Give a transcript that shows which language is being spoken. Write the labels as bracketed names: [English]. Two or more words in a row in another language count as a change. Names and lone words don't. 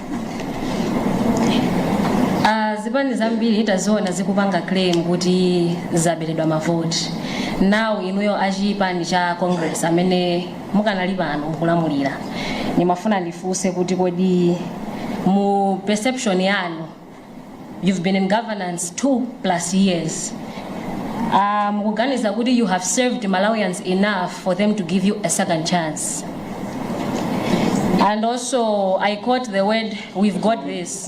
[Nyanja] Zipani zambiri itaziona zikupanga claim kuti zaberedwa mavoti. Now inuyo achipani cha Congress amene mukanali pano kulamulira. Nimafuna ndifunse kuti kodi mu perception yanu, [English] you've been in governance 2+ years. [Nyanja] Mukuganiza kuti [English] you have served Malawians enough for them to give you a second chance. And also, I caught the word, we've got this.